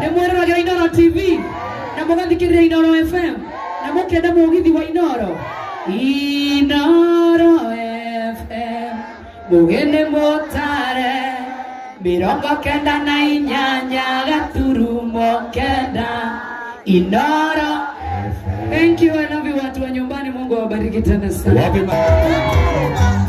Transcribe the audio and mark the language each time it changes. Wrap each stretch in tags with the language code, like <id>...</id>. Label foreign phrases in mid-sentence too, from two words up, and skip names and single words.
<ki>Nĩ mwĩroragĩra Inoro T V? Na mũgathikĩrĩria Inoro F M? Na mũkenda mũgithi wa Inoro? Inoro F M. Ngugi nĩ mũtare. Mĩrongo kenda na inyanya gaturumo kenda. Inoro.</ki> <en>Thank you, I love you,</en> <sw>watu wa nyumbani. Mungu awabariki tena sana. Wapi ma-</sw>